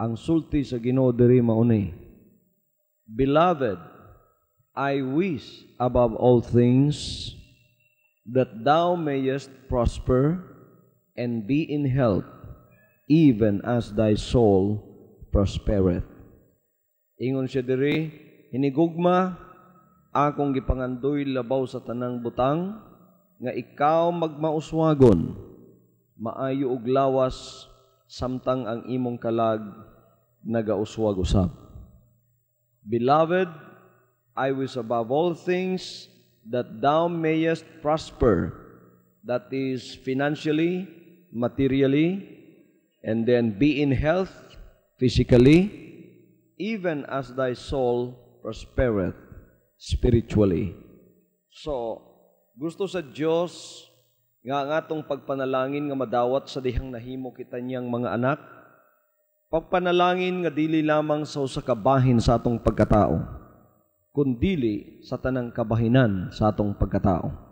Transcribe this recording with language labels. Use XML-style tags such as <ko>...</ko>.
<ceb>Ang sulti sa Ginoo diri mauni,</ceb> <en>Beloved, I wish above all things that thou mayest prosper and be in health, even as thy soul prospereth.</en> <ceb>Ingon siya diri, hinigugma akong gipangandoy labaw sa tanang butang nga ikaw magmauswagon maayo og lawas samtang ang imong kalag nagauswag usab.</ceb> <en>Beloved, I wish above all things that thou mayest prosper, that is financially, materially, and then be in health physically, even as thy soul prospereth spiritually.</en> <ceb>So, gusto sa Dios nga atong pagpanalangin nga madawat sa dihang nahimo kita niyang mga anak, pagpanalangin nga dili lamang sa usa ka bahin sa atong pagkatao, kundili sa tanang kabahinan sa atong pagkatao.</ceb>